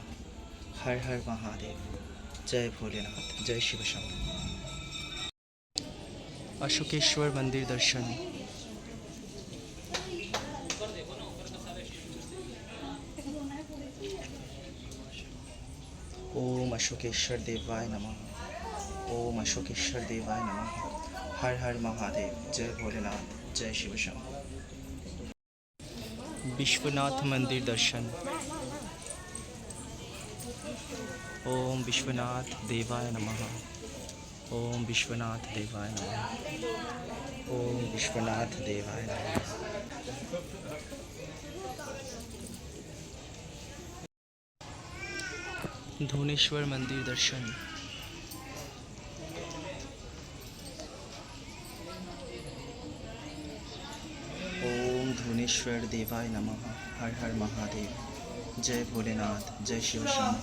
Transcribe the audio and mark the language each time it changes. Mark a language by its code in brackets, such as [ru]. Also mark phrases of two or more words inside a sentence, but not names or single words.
[hi] हर हर महादेव। जय भोलेनाथ। जय शिव शंभु। अशोकेश्वर मंदिर दर्शन। [sa] ओम अशोकेश्वर देवाय नमः। ओम अशोकेश्वर देवाय नमः। [hi] हर हर महादेव। जय भोलेनाथ। जय शिव शंभु। विश्वनाथ मंदिर दर्शन। [sa] ओम विश्वनाथ देवाय नमः। ओम विश्वनाथ देवाय नमः। ओम विश्वनाथ देवाय नमः। [hi] धुनेश्वर मंदिर दर्शन। [sa] ओम धुनेश्वर देवाय नमः। [hi] हर हर महादेव। जय भोलेनाथ। जय शिव शंभु।